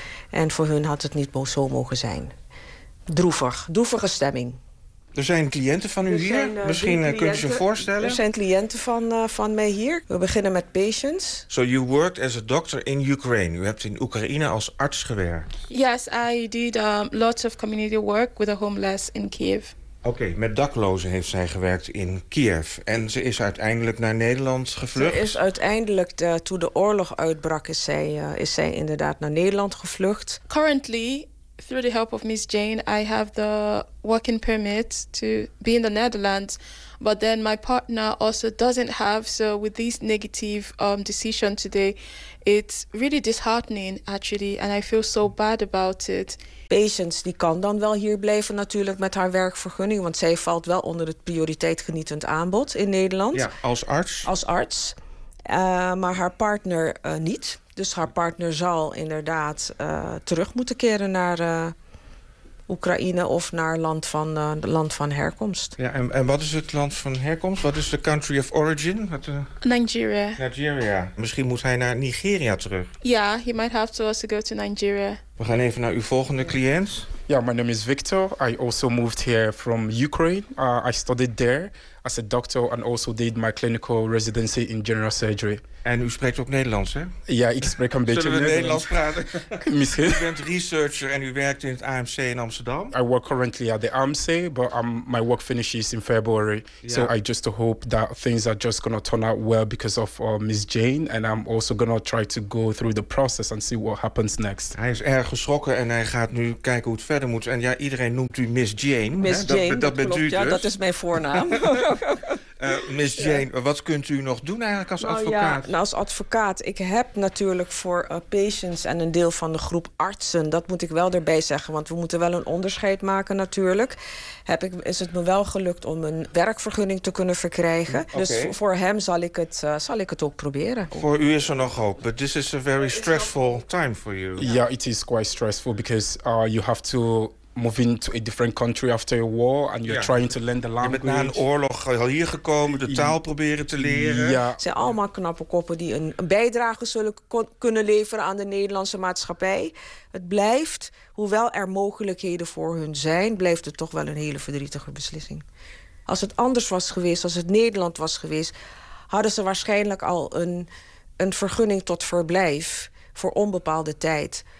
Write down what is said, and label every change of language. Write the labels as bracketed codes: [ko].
[nl] En voor hun had het niet zo mogen zijn. Droevige stemming. Er zijn cliënten van u hier? Misschien kunt u ze voorstellen? Er zijn cliënten van mij hier. We beginnen met patients. [en] So you worked as a doctor in Ukraine. [nl] U hebt in Oekraïne als arts gewerkt. [en] Yes, I did lots of community work with the homeless in Kiev. [nl] Oké, met daklozen heeft zij gewerkt in Kiev. En ze is uiteindelijk naar Nederland gevlucht? Ze is uiteindelijk, toen de oorlog uitbrak, is zij inderdaad naar Nederland gevlucht. [en] Currently... Through the help of Miss Jane, I have the working permit to be in the Netherlands. But then my partner also doesn't have. So with this negative decision today, it's really disheartening actually. And I feel so bad about it. [nl] Patience, die kan dan wel hier blijven natuurlijk met haar werkvergunning. Want zij valt wel onder het prioriteit genietend aanbod in Nederland. Ja, als arts. Als arts. Maar haar partner niet. Dus haar partner zal inderdaad terug moeten keren naar Oekraïne of naar land van herkomst. Ja, en wat is het land van herkomst? Wat is de [en] country of origin? [nl] Nigeria. Misschien moet hij naar Nigeria terug. [en] Ja, he might have to also go to Nigeria. [nl] We gaan even naar uw volgende cliënt. [en] Ja, my name is Victor. I also moved here from Ukraine. I studied there as a doctor and also did my clinical residency in general surgery. [nl] En u spreekt ook Nederlands, hè? Ja, ik spreek een beetje Nederlands. Zullen we Nederlands praten? Misschien. U bent researcher en u werkt in het AMC in Amsterdam. [en] I work currently at the AMC, but my work finishes in February. Yeah. So I just hope that things are just going to turn out well because of Miss Jane. And I'm also going to try to go through the process and see what happens next. [nl] Hij is erg geschrokken en hij gaat nu kijken hoe het verder moet. En ja, iedereen noemt u Miss Jane. Miss Jane, dat bent klopt, u dus. Ja, dat is mijn voornaam. Miss Jane, wat kunt u nog doen eigenlijk als advocaat? Nou, als advocaat, ik heb natuurlijk voor patients en een deel van de groep artsen, dat moet ik wel erbij zeggen, want we moeten wel een onderscheid maken natuurlijk. Is het me wel gelukt om een werkvergunning te kunnen verkrijgen. Okay. Dus voor hem zal ik het ook proberen. Voor u is er nog hoop, [en] but this is a very stressful time for you. Yeah, it is quite stressful because you have to moving to a different country after a war and you're trying to learn the language. [nl] Je bent na een oorlog al hier gekomen, de taal proberen te leren. Ja. Het zijn allemaal knappe koppen die een bijdrage zullen kunnen leveren aan de Nederlandse maatschappij. Het blijft, hoewel er mogelijkheden voor hun zijn, blijft het toch wel een hele verdrietige beslissing. Als het anders was geweest, als het Nederland was geweest, hadden ze waarschijnlijk al een vergunning tot verblijf voor onbepaalde tijd.